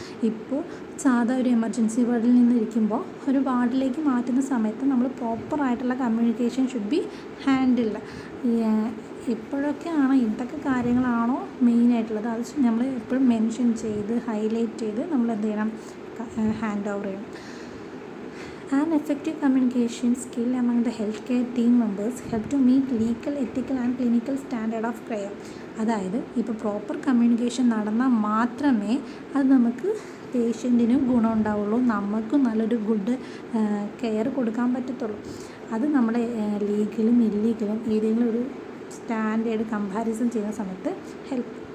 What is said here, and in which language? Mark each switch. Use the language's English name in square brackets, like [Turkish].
[Malayalam] ഇപ്പോൾ സാധാ ഒരു എമർജൻസി വാർഡിൽ നിന്ന് ഇരിക്കുമ്പോൾ ഒരു വാർഡിലേക്ക് മാറ്റുന്ന സമയത്ത് നമ്മൾ പ്രോപ്പറായിട്ടുള്ള കമ്മ്യൂണിക്കേഷൻ [English] Should be handled. [Malayalam] എപ്പോഴൊക്കെയാണോ എന്തൊക്കെ കാര്യങ്ങളാണോ മെയിനായിട്ടുള്ളത് അത് നമ്മൾ എപ്പോഴും മെൻഷൻ ചെയ്ത് ഹൈലൈറ്റ് ചെയ്ത് നമ്മൾ എന്ത് ചെയ്യണം, ഹാൻഡ് ഓവർ ചെയ്യണം. [English] An effective communication skill among the healthcare team members help to meet legal, ethical and clinical standard of care. [Malayalam] അതായത് ഇപ്പോൾ പ്രോപ്പർ കമ്മ്യൂണിക്കേഷൻ നടന്നാൽ മാത്രമേ അത് നമുക്ക് പേഷ്യൻറ്റിനും ഗുണം ഉണ്ടാവുള്ളൂ, നമുക്കും നല്ലൊരു ഗുഡ് കെയർ കൊടുക്കാൻ പറ്റത്തുള്ളൂ. അത് നമ്മുടെ ലീഗലും ഇല്ലീഗലും ഏതെങ്കിലും ഒരു സ്റ്റാൻഡേർഡ് കമ്പാരിസൺ ചെയ്യുന്ന സമയത്ത് ഹെൽപ്പ്.